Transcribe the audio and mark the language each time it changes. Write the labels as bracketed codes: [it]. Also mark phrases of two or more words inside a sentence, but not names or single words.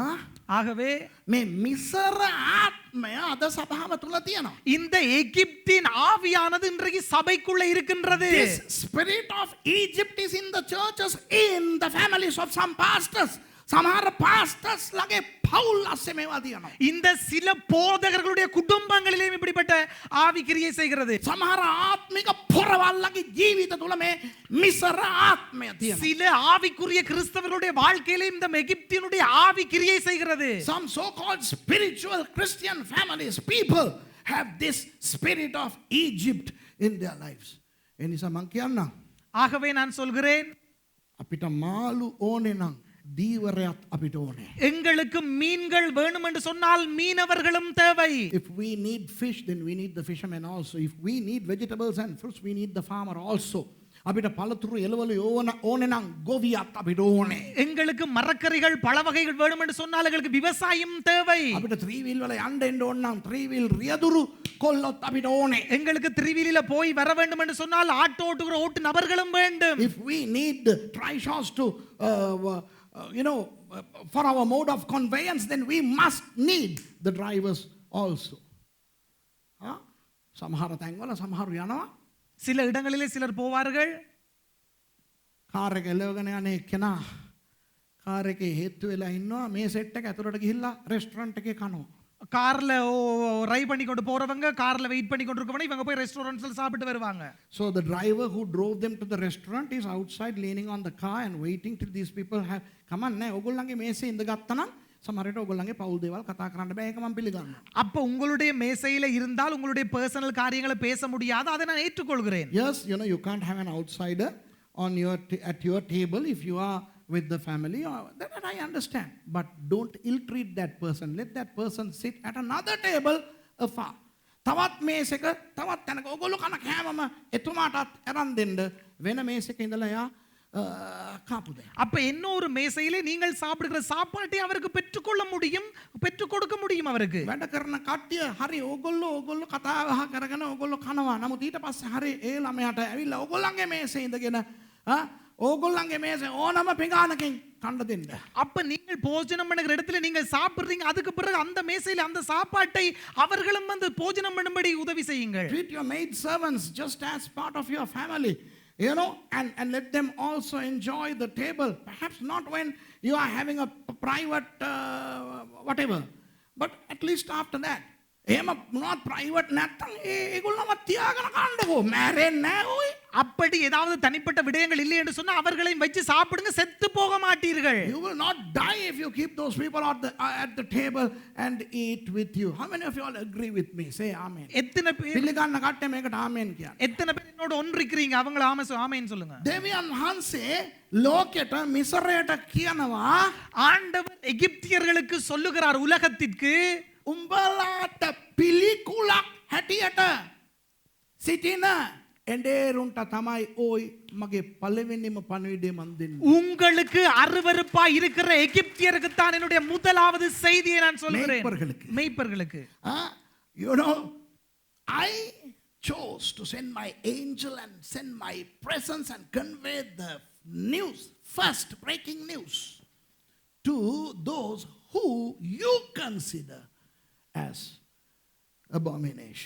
[ta] ஆகவே [si] මේ මිසර ආත්මය අද සභාව තුල තියෙනවා. [ta] இந்த எகிப்தின் ஆவியானது இன்றைக்கு சபைக்குள்ள இருக்கின்றது. [en] This spirit of Egypt is in the churches, in the families of some pastors. [si] සමහර pastors ලගේ පවුල් අස්සේ මේවා තියෙනවා. [ta] இந்த சில போதகர்களுடைய குடும்பங்களிலேயும் இப்படிப்பட்ட ஆவி கிரியை செய்கிறது. [si] සමහර ආත්මික පොරවල්ලගේ ජීවිත තුළ මේ මිසර ආත්මය තියෙනවා. [ta] சில ஆவிக்குரிய கிறிஸ்தவர்களுடைய வாழ்க்கையிலே இந்த எகிப்தினுடைய ஆவி கிரியை செய்கிறது. [en] Some so-called spiritual Christian families, people have this spirit of Egypt in their lives. [si] එනිසා මං කියන්නම් [ta] ஆகவே நான் சொல்கிறேன், [si] අපිට මාළු ඕනේ නම් දීවරයක් අපිට ඕනේ. [ta] எங்களுக்கு மீன்கள் வேணும் என்று சொன்னால் மீனவர்களும் தேவை. [en] If we need fish, then we need the fishermen also. If we need vegetables and fruits, we need the farmer also. [si] අපිට පළතුරු එළවලු ඕනේ නම් ගොවියක් අපිට ඕනේ. [ta] எங்களுக்கு மரக்கறிகள் பழ வகைகள் வேணும் என்று சொன்னால் எங்களுக்கு விவசாயம் தேவை. [si] අපිට 3 wheel වල යන්න එන්න ඕන නම් 3 wheel රියදුරු කොල්ලොත් අපිට ඕනේ. [ta] எங்களுக்கு த்ரீவீலில போய் வர வேண்டும் என்று சொன்னால் ஆட்டோ ஓட்டுகிற ஓட்டு நபர்களும் வேண்டும். [en] If we need trishaws to for our mode of conveyance, then we must need the drivers also. [si] සමහර තැන්වල සමහරු යනවා [ta] சில இடங்களிலே சிலர் போவார்கள். [si] කාර් එක එලවගෙන යන එක්කෙනා කාර් එකේ හේතු වෙලා ඉන්නවා මේ සෙට් එක ඇතුළට ගිහිල්ලා රෙස්ටොරන්ට් එකේ කනවා. [ta] கார்ல ரை பண்ணி கொண்டு போறவங்க கார்ல வெயிட் பண்ணி கொண்டு இருக்கவங்க இவங்க போய் ரெஸ்டாரண்ட்ஸ்ல சாப்பிட்டு வருவாங்க. [en] So the driver who drove them to the restaurant is outside leaning on the car and waiting till these people have come on [si] නේ ඔයගොල්ලන්ගේ මේසේ ඉඳගත්තා නම් සමහරට ඔයගොල්ලන්ගේ පෞල් දේවල් කතා කරන්න බෑ. ඒක මම පිළිගන්නවා. [ta] அப்ப உங்களுடைய மேசையில இருந்தால் உங்களுடைய பர்சனல் காரியங்களை பேச முடியாது, அதை நான் ஏற்றுக்கொள்கிறேன். [en] Yes, you can't have an outsider on at your table if you are with the family. That I understand. But don't ill-treat that person. Let that person sit at another table afar. [si] තවත් මේසක තවත් තැනක ඔයගොල්ලෝ කන කෑමම එතුමාටත් අරන් දෙන්න වෙන මේසක ඉඳලා යා காப்புதே. [ta] அப்ப இன்னொரு மேசையிலே நீங்கள் சாப்பிடுகிற சாப்பாட்டை அவருக்கு பெற்றுக்கொள்ள முடியும், பெற்றுக் கொடுக்க முடியும் அவருக்கு. [si] වැඩ කරන කට්ටිය හරි ඕගොල්ලෝ කතා බහ කරගෙන ඕගොල්ලෝ කනවා. නමුත් ඊට පස්සේ හරි ඒ ළමයාට ඇවිල්ලා ඕගොල්ලන්ගේ මේසේ ඉඳගෙන ඕගොල්ලන්ගේ මේසේ ඕනම පිඟානකින් කන්න දෙන්න. [ta] அப்ப நீங்கள் போஜனம் பண்ணுகிற இடத்துல நீங்கள் சாப்பிடுறீங்க, அதுக்கு பிறகு அந்த மேசையில அந்த சாப்பாட்டை அவர்களும் வந்து போஜனம் பண்ணும்படி உதவி செய்யுங்கள். [en] Treat your maid servants just as part of your family. And let them also enjoy the table. Perhaps not when you are having a private whatever, but at least after that. [si] එහෙම [en] not private [si] නැත්තම් ඒගොල්ලම තියාගෙන කන්නකෝ. මැරෙන්නේ නැහැ ඔය. [ta] அப்படி ஏதாவது தனிப்பட்ட விடயங்கள் இல்லை என்று சொன்னா அவர்களையும் வச்சு சாப்பிடுங்க, செத்து போக மாட்டீர்கள். [en] You will not die if you keep those people at the table and eat with you. How many of you all agree with me? Say amen. [ta] எத்தனை பேர் [si] පිළිගන්න කට්ටිය මේකට ආමෙන් කියන්න. [ta] எத்தனை பேர் என்னோட ஒன்றிக்கிறீங்க? அவங்கள ஆமென் சொல்லுங்க. [si] දෙවියන් වහන්සේ ලෝකෙට මිසරයට කියනවා [ta] ஆண்டவர் எகிப்தியர்களுக்கு சொல்லுகிறார் உலகத்திற்கு, [si] උඹලාට පිළිකුලක් හැටියට සිටින එඬේරුන්ට තමයි ওই මගේ පළවෙනිම පණිවිඩය මන් දෙන්නේ. [ta] உங்களுக்கு அருவருப்பா இருக்கிற எகிப்தியருக்கு தான் என்னுடைய முதலாவது செய்தியை நான் சொல்கிறேன். மேய்ப்பர்களுக்கு. [en] I chose to send my angel and send my presence and convey the news, first breaking news, to those who you consider as abomination.